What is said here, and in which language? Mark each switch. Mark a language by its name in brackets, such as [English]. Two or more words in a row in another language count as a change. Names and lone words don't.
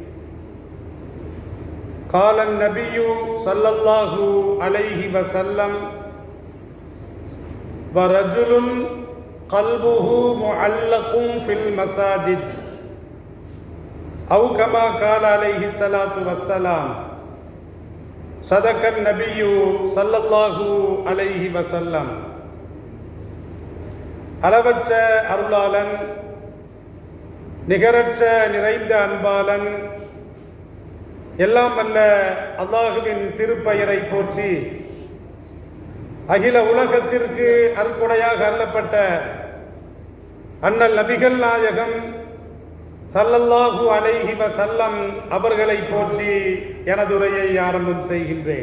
[Arabic] قال النبي صلى الله عليه وسلم: ورجل قلبه معلق في المساجد، أو كما قال عليه الصلاة والسلام. صدق النبي صلى الله عليه وسلم. [Tamil] அளவற்ற அருளாளன், நிகரற்ற நிறைந்த அன்பாளன், எல்லாம் வல்ல அல்லாஹுவின் திருப்பெயரை போற்றி அகில உலகத்திற்கு அருட்கொடையாக அருளப்பட்ட அண்ணல் நபிகள் நாயகம் [Arabic] صلى الله عليه وسلم [Tamil] அவர்களை போற்றி எனதுரையை ஆரம்பம் செய்கின்றேன்.